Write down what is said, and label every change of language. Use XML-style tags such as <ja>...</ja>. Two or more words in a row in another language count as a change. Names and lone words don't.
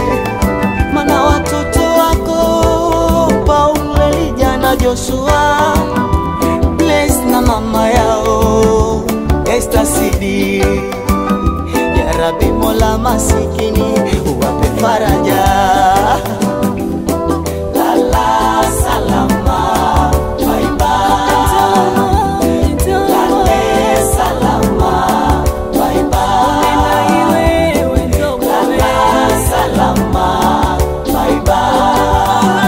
<sw>Mana watoto wako Paulo, Elijah na Joshua, Bless na mama yao Esther Sidi.</sw> <ar>Ya Rabbi</ar> <sw>Mola masikini uwape faraja. Lala salama,</sw> <en>bye bye.</en> <sw>Lale salama,</sw> <en>bye bye.</en> <sw>Lala salama,</sw> <en>bye bye.</en>